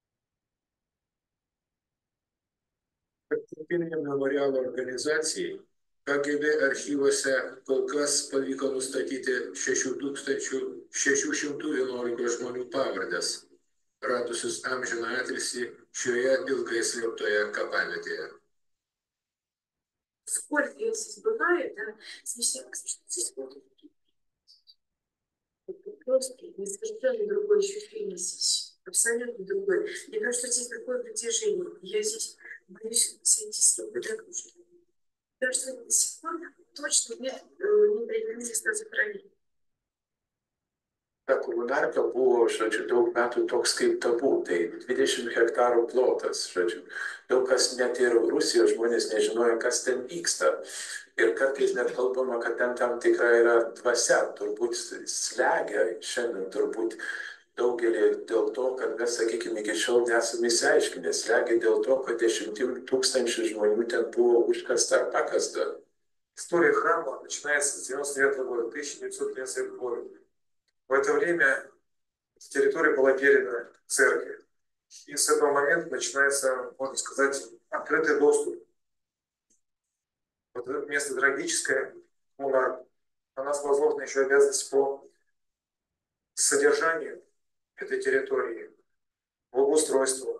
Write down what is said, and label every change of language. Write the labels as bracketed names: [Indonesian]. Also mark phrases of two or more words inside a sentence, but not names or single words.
[Lithuanian] Tarptautinė memorialo organizacijai KGB archyvuose kol kas pavyko nustatyti 6611 žmonių pavardės, radusius amžiną atilsį šioje ilgai slėptoje kapavietėje. [Russian] Сколько здесь бывает, да, священник, здесь вот просто совершенно другое ощущение здесь, абсолютно другое. Мне кажется, здесь такое притяжение. Я здесь боюсь сойти с рук, потому что до сих пор точно нет не привели места захоронения. [Lithuanian] Ta komunarka buvo, žodžiu, daug metų toks kaip tabu, tai 20 hektarų plotas, žodžiu. Daug kas net ir Rusijos žmonės nežinojo, kas ten vyksta. Ir kartais net kalbama, kad ten tam tikra yra dvasia, turbūt slegia šiandien, turbūt daugelį dėl to, kad mes, sakykime, iki šiol nesame įsiaiškinę, slegia dėl to, kad 10 000 žmonių ten buvo užkasta ar pakasta. [Russian] История храма начинается с 99 года, 1913 года. В это время территория была передана церкви. И с этого момента начинается, можно сказать, открытый доступ. Вот это место трагическое, на нас возложена еще обязанность по содержанию этой территории, благоустройству.